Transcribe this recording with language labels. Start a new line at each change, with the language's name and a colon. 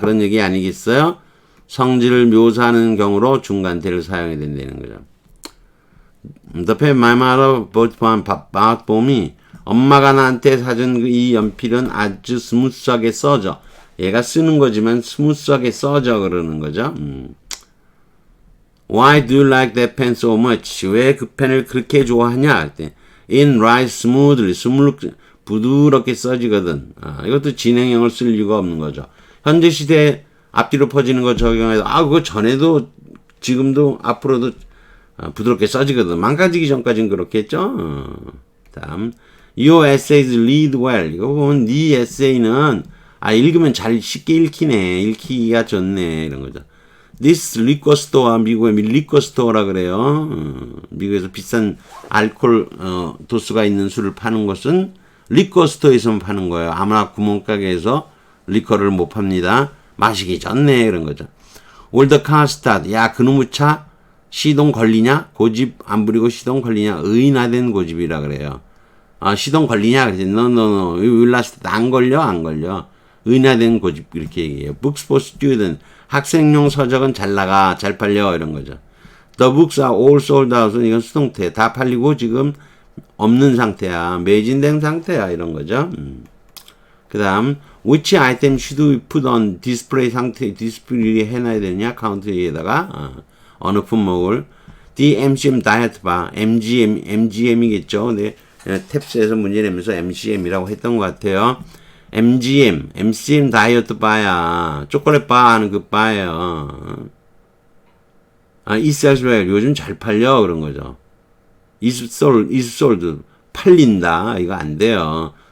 Korean: 그런 얘기 아니겠어요? 성질을 묘사하는 경우로 중간태를 사용해야 된다는 거죠.
English: The pen my mother bought from
Korean: 봄이 엄마가 나한테 사준 이 연필은 아주 스무스하게 써져. 얘가 쓰는 거지만 스무스하게 써져 그러는 거죠.
English: Why do you like that pen so much?
Korean: 왜 그 펜을 그렇게 좋아하냐? 할 때
English: It writes smoothly.
Korean: 부드럽게 써지거든. 이것도 진행형을 쓸 이유가 없는 거죠. 현재 시대에 앞뒤로 퍼지는 거 적용해서 그거 전에도 지금도 앞으로도 부드럽게 써지거든. 망가지기 전까지는 그렇겠죠. 다음
English: Your essays read well.
Korean: 이거 보면 네 에세이는 읽으면 잘 쉽게 읽히네. 읽히기가 좋네. 이런 거죠.
English: This liquor store,
Korean: 미국의
English: liquor store라 그래요.
Korean: 미국에서 비싼 알코올 도수가 있는 술을 파는 것은 liquor store에서만 파는 거예요. 아무나 구멍가게에서 리커를 못 팝니다. 마시기 좋네. 이런 거죠.
English: Will the car start?
Korean: 야, 그놈의 차 시동 걸리냐? 고집 안 부리고 시동 걸리냐? 의인화된 고집이라 그래요. 시동 걸리냐? 그랬지.
English: No. will not start.
Korean: 안 걸려. 의인화된 고집 이렇게 얘기해요.
English: Books for student.
Korean: 학생용 서적은 잘 나가, 잘 팔려 이런 거죠.
English: The books are all sold out.
Korean: 이건 수동태. 다 팔리고 지금 없는 상태야. 매진된 상태야. 이런 거죠.
English: 그 다음 which item should we put on display
Korean: 상태 디스플레이 해놔야 되냐 카운트에다가 어느 품목을
English: the MCM diet bar MGM이겠죠.
Korean: 근데 탭스에서 문제 내면서 MCM이라고 했던 것 같아요. MCM 다이어트 바야. 초콜릿 바 하는 그 바예요.
English: It sells well.
Korean: 요즘 잘 팔려. 그런 거죠.
English: Is sold.
Korean: 팔린다. 이거 안 돼요.